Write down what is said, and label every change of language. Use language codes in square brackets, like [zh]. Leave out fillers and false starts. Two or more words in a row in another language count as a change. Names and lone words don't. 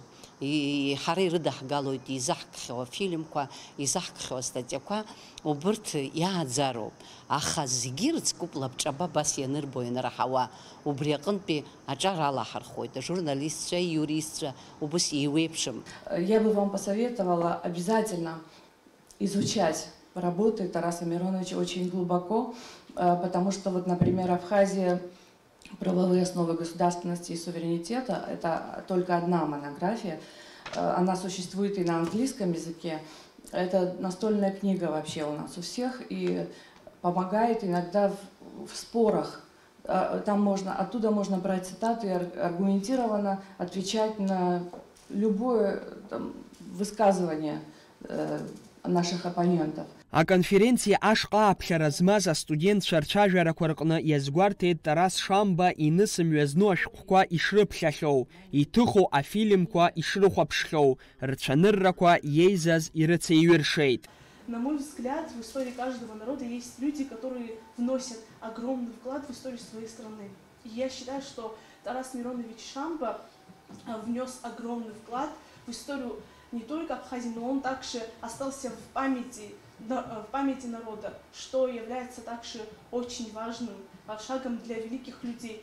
[ab] Ҳара ирыдаҳгалоит изаҳкхьоу афильмқәа, изаҳкхьоу астатиақәа, убырҭ иааӡароуп. Аха зегьы ирыцкуп лабҿаба абас ианырбо ианраҳауа. Убри аҟынтәи аҿар алаҳархоит, ажурналистцәа, юристцәа, убас еиуеиԥшым. [ru] Я бы вам посоветовала обязательно изучать работы Тараса Мироновича очень глубоко, потому что, вот, например, Абхазия «Правовые основы государственности и суверенитета» — это только одна монография. Она существует и на английском языке. Это настольная книга вообще у нас у всех и помогает иногда в спорах. Оттуда можно брать цитаты и аргументированно отвечать на любое высказывание наших оппонентов. [ab] А конференции ашqa аԥхьара змаз астудентцәа рцәажәарақәа рҟны иазгәарҭеит Тарас Шамба инысымҩазну ашәҟәқәа ишрыԥхьахьоу, иҭыху афильмқәа ишрыхәаԥшхьоу, рцәаныррақәа иеизаз ирыцеиҩыршеит. [ru] На мой взгляд, в истории каждого народа есть люди, которые вносят огромный вклад в историю своей страны. И я считаю, что Тарас Миронович Шамба внес огромный вклад в историю не только Абхазии, но он также остался в памяти народа, что является также очень важным шагом для великих людей.